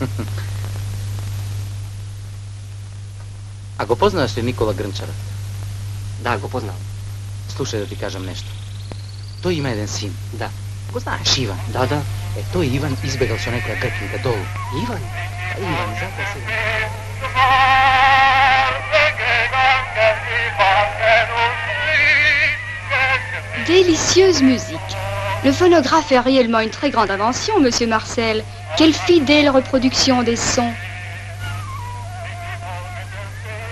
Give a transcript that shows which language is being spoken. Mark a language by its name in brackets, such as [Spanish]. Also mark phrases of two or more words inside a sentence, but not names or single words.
[Macedonian] А го познаваш ли Никола Грнчарот? Да, го познавам. Слушај да ти кажам нешто. Тој има еден син. Да. Го знаеш, Иван. Да. Тој Иван избегал со некоја гркинка долу. Иван? Иван, затоа се... [French] Délicieuse musique. Le phonographe est réellement une très grande invention, monsieur Marcel. Quelle fidèle reproduction des sons.